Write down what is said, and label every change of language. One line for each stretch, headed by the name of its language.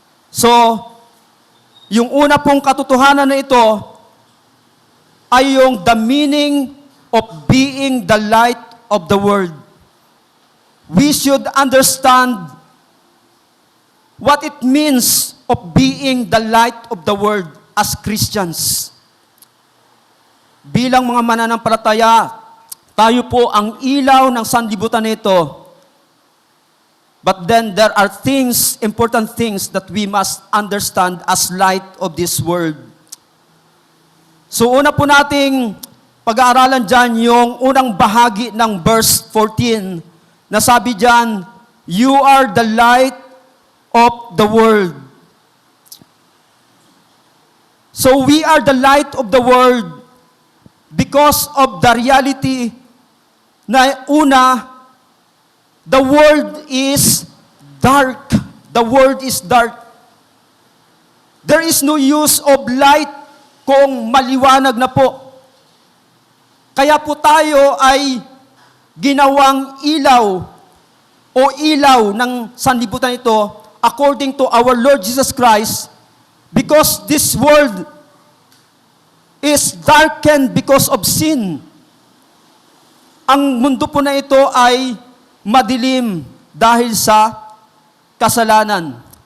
Filipino: So, yung una pong katotohanan na ito ay yung the meaning of being the light of the world.
English: We should understand what it means of being the light of the world as Christians.
Filipino: Bilang mga mananampalataya, tayo po ang ilaw ng sanlibutan nito.
English: But then there are important things that we must understand as light of this world.
Filipino: So una po nating pag-aaralan dyan yung unang bahagi ng verse 14 na sabi dyan, "You are the light of the world."
English: So we are the light of the world because of the reality na una, the world is dark. The world is dark. There is no use of light kung maliwanag na po. Kaya po tayo ay ginawang ilaw o ilaw ng sanlibutan ito according to our Lord Jesus Christ, because this world is darkened because of sin.
Filipino: Ang mundo po na ito ay madilim dahil sa kasalanan.